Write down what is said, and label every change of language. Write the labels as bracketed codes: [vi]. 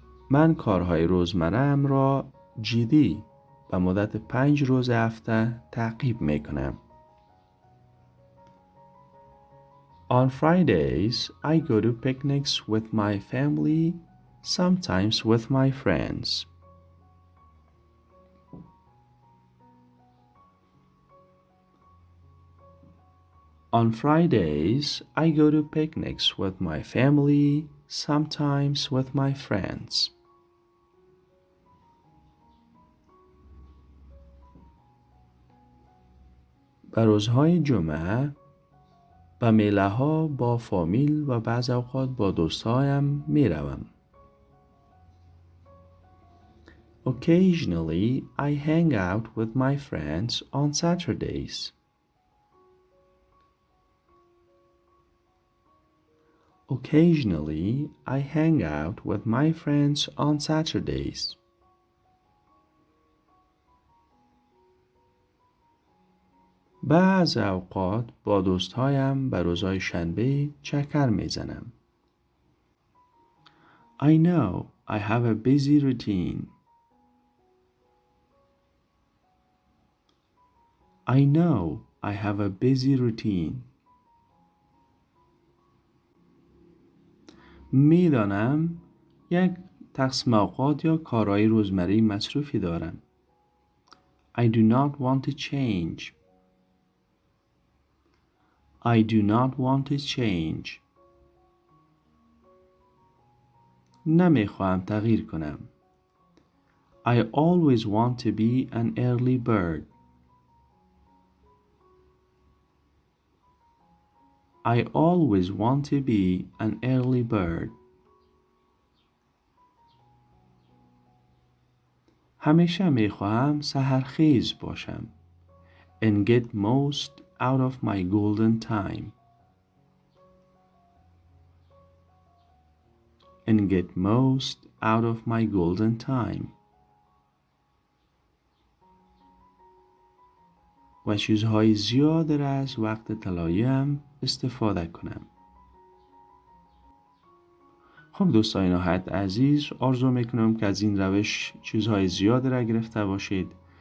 [fa] من کارهای روزمره‌ام را جدی به مدت 5 روز هفته تعقیب می کنم. [en] On Fridays, I go to picnics with my family, sometimes with my friends. On Fridays, I go to picnics with my family, sometimes with my friends. [fa] به روزهای جمعه به میله ها با فامیل و بعض اوقات با دوستایم می روم. [en] Occasionally, I hang out with my friends on Saturdays. Occasionally, I hang out with my friends on Saturdays. [fa] بعض اوقات با دوستهایم به روزهای شنبه چکر میزنم. [en] I know I have a busy routine. I know I have a busy routine. [fa] میدانم یک تقسیم اوقات یا کارهای روزمره مصروفی دارم. [en] I do not want to change. I do not want to change. [fa] نمیخواهم تغییر کنم. [en] I always want to be an early bird. I always want to be an early bird. [fa] همیشه میخواهم سحرخیز باشم. [en] And get most out of my golden time. And get most out of my golden time. [fa] و چیزهای زیاد را از وقت طلاییم استفاده کنم. خب دوستان نهایت عزیز، آرزو میکنم که از این روش چیزهای زیاد را گرفته باشید.